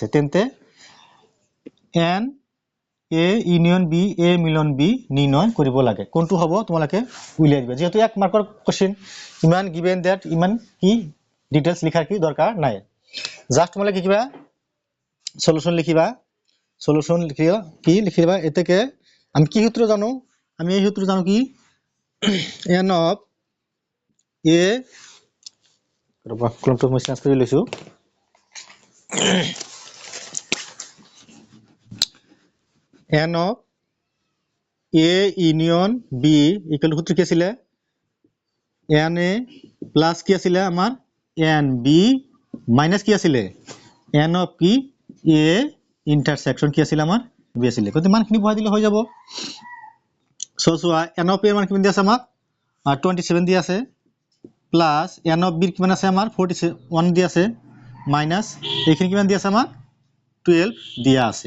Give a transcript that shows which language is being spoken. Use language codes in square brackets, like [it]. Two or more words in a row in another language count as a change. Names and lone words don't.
[as] তেন্তে [en] n A union B [as] এ মিলন বি নিৰ্ণয় কৰিব লাগে। কোনটো হ'ব তোমালোকে উলিয়াই দিবা। যেহেতু এক মাৰ্কৰ কোশ্চেন, ইমান [en] given that [as] ইমান কি ডিটেইলস লিখাৰ কি দৰকাৰ নাই। জাস্ট তোমালোকে কি কিবা সলিউশন লিখিবা। সলিউশন লিখিবা কি লিখিবা এতেকে আমি কি সূত্র জানো, আমি এই সূত্র জানো কি [en] n of a [as] কলমটো মই চেঞ্জ কৰি লৈছো। [en] n of a union b equal [as] সূত্র কি আছিল [en] n a plus [as] কি আছিল আমাৰ [en] n b minus [as] কি আছিল [en] n of [as] কি [en] a intersection [as] কি আছিল আমাৰ b আছিল। কত মানখিনি বহাই দিলে হৈ যাব। সো সোয়া [en] n of a [as] মান কিমান দি আছে আমাক 27 দি আছে [en] plus n of b [as] কিমান আছে আমাৰ 41 দি আছে মাইনাস এইখিনি কিমান দি আছে আমাক 12 দিয়া আছে।